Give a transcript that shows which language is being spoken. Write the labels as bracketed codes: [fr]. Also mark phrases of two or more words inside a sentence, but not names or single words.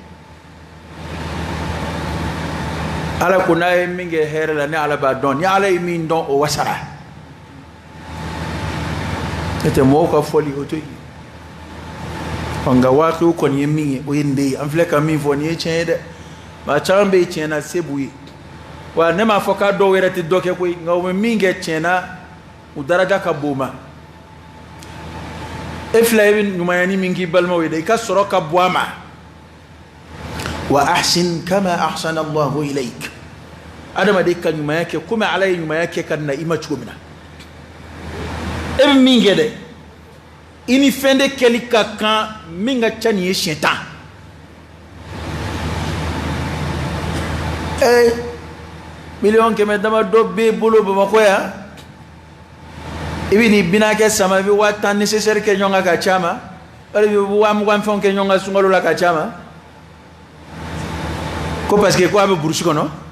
[bm] ala ko n'a ye min kɛ hɛrɛ la ni ala b'a dɔn ni ala ye min dɔn o wasara n'o tɛ mɔgɔw ka fɔli o to yen nka waaqiw kɔni ye min ye o ye nin de ye an filɛ ka min fɔ nin ye tiɲɛ ye dɛ maa caman bɛ yen tiɲɛ na se b'u ye wa ne m'a fɔ k'a dɔw yɛrɛ tɛ dɔ kɛ koyi nka u bɛ min kɛ tiɲɛ na u daraja ka bon o ma e fila i bɛ ɲumanyani min k'i balimaw ye dɛ i ka sɔrɔ ka bɔ a ma [ar] وأحسن كما أحسن الله إليك [bm] adamaden ka ɲumanya kɛ komi ala ye ɲumanya kɛ ka na i ma cogo min na e bɛ min kɛ dɛ i ni fɛn de kɛli ka kan min ka ca nin ye siɲɛ 10 miliyɔn 100 dama dɔ b'e bolo Bamakɔ yan i bɛ nin 40 kɛ sama i bɛ 10 nécessaire kɛ ɲɔgɔn kan ka ca ma wala i bɛ 20 fɛnw kɛ ɲɔgɔn kan sunkalo la ka ca ma ko [fr] parce que [bm] ko a bɛ burusi kɔnɔ